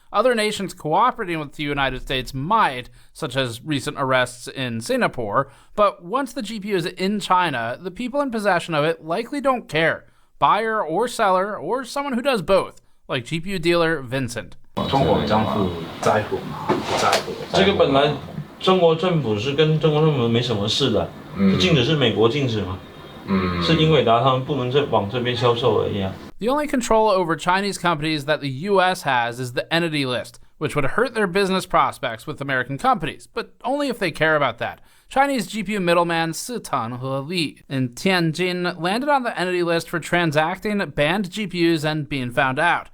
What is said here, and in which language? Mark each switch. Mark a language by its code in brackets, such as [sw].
[en] Other nations cooperating with the United States might, such as recent arrests in Singapore, but once the GPU is in China, the people in possession of it likely don't care. Buyer or seller, or someone who does both, like GPU dealer Vincent. [zh] 这个本来中国政府是跟中国政府没什么事的，是禁止是美国禁止嘛，是英伟达他们不能再往这边销售而已啊。 [en] The only control over Chinese companies that the US has is the entity list, which would hurt their business prospects with American companies, but only if they care about that. Chinese GPU middleman Sitan He in Tianjin landed on the entity list for transacting banned GPUs and being found out.